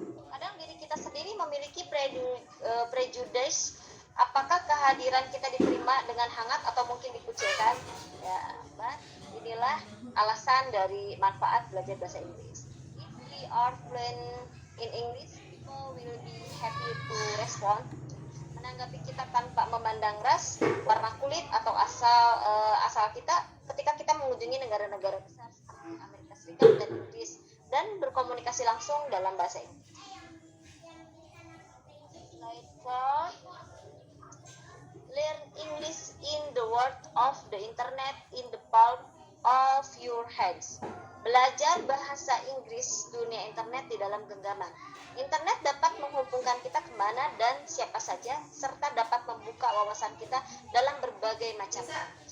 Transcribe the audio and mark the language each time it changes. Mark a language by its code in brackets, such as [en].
[id] Kadang diri kita sendiri memiliki prejudice. Apakah kehadiran kita diterima dengan hangat atau mungkin dikucilkan? Ya, inilah alasan dari manfaat belajar bahasa Inggris. [en] If we are fluent in English, people will be happy to respond. [id] Menanggapi kita tanpa memandang ras, warna kulit atau asal kita ketika kita mengunjungi negara-negara besar seperti Amerika Serikat dan Inggris dan berkomunikasi langsung dalam bahasa Inggris. [en] Slide 4. Learn English in the world of the internet in the palm of your hands. [id] Belajar bahasa Inggris dunia internet di dalam genggaman. Internet dapat menghubungkan kita kemana dan siapa saja, serta dapat membuka wawasan kita dalam berbagai macam hal.